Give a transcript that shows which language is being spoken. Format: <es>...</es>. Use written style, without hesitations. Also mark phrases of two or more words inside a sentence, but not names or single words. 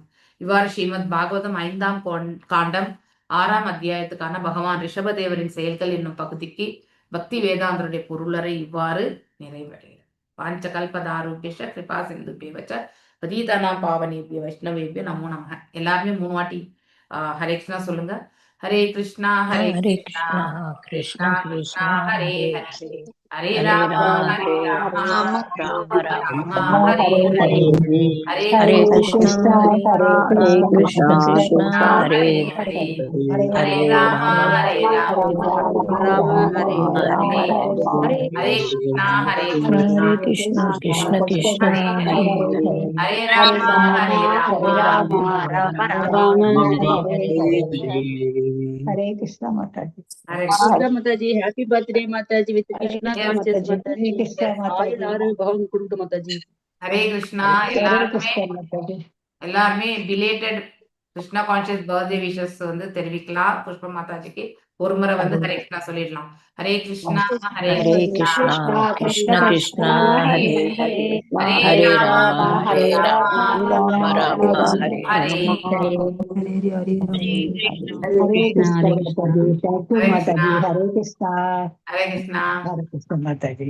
<ta>இவ்வாறு ஸ்ரீமத் பாகவதம் 5ஆம் காண்டம் 6ஆம் அத்தியாயத்துக்கான பகவான் ரிஷபதேவரின் செயல்கள் என்னும் பகுதிக்கு பக்தி வேதாந்தருடைய பொருளரை இவ்வாறு நிறைவடைகிறது.</ta> <sa>वाञ्छा कल्पतरुभ्यश्च कृपा सिन्धुभ्य एव च पतितानां पावनेभ्यो वैष्णवेभ्यो नमो नमः.</sa> <ta>எல்லாருமே 3 வாட்டி ஹரே கிருஷ்ணா சொல்லுங்க. ஹரே கிருஷ்ணா ஹரே கிருஷ்ணா கிருஷ்ணா கிருஷ்ணா ஹரே ஹரே, ஹரே ராம ஹரே ராம ராம ராம ஹரே ஹரே, ஹரே கிருஷ்ணா ஹரே கிருஷ்ணா ஹரே ஹரே, ஹரே ராம ஹரே ராம ராம ஹரே ஹரே, ஹரே கிருஷ்ணா கிருஷ்ண கிருஷ்ண ஹரே ஹரே, ஹரே ராம ஹரே ராம ராம ராம ஹரே ஹரே.</ta> <hi>हरे कृष्णा माता जी।</hi> <ta>ஹரே மாதாஜி,</ta> <en>happy birthday</en> <ta>மாதாஜி,</ta> <en>with Krishna conscious</en> <ta>மாதாஜி.</ta> <hi>कृष्णा माता</hi> <ta>ஆயுள் ஆறு பகவான் கொடுக்க மாதாஜி. ஹரே கிருஷ்ணா.</ta> <hi>हरे कृष्णा माता जी।</hi> <ta>எல்லாருமே</ta> <en>belated Krishna conscious birthday wishes</en> <ta>தெரிவிக்கலாம். புஷ்பா மாதாஜிக்கு ஒரு முறை ஹரே கிருஷ்ணா சொல்லிடலாம். ஹரே கிருஷ்ணா ஹரே கிருஷ்ணா கிருஷ்ண கிருஷ்ணா ஹரே ஹரே, ஹரே ராம ஹரே ராம ராம ராம ஹரே ஹரே.</ta> <hi>हरे कृष्णा माता जी।</hi> <en>thank you</en> <hi>माता जी। हरे कृष्णा</hi> <ta>ஹரே கிருஷ்ணா</ta> <hi>हरे कृष्णा माता जी।</hi>